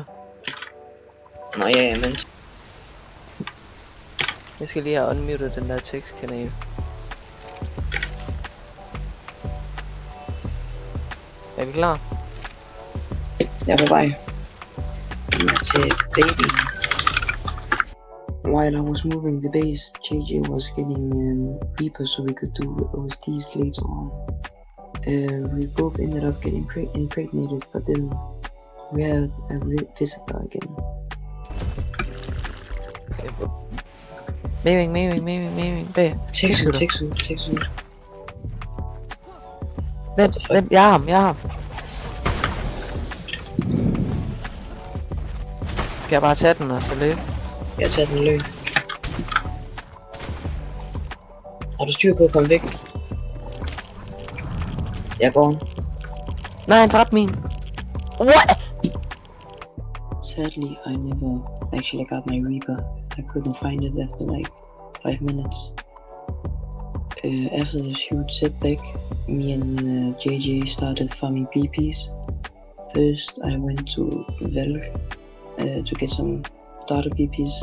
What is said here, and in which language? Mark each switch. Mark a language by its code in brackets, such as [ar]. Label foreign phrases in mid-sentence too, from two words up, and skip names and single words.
[da] Nå ja, men... Jeg skal lige have unmuted den der tekstkanal. Er vi klar? Jeg er på vej. Til baby. [en] While I was moving the base, JJ was getting Reaper so we could do OSDs later on. We both ended up getting impregnated, but then we had a visitor again. Okay, bro. Maving, bag. Texu. [da] Vent, jeg har ham. Skal jeg bare tage den og så løbe? Jeg tager den løb. Har du styr på at komme væk? Jeg går. Nej, han dræbte min. [en] What? Sadly, I never actually got my Reaper. I couldn't find it after like 5 minutes. After this huge setback, me and JJ started farming BPs. First, I went to Velk to get some starter BPs.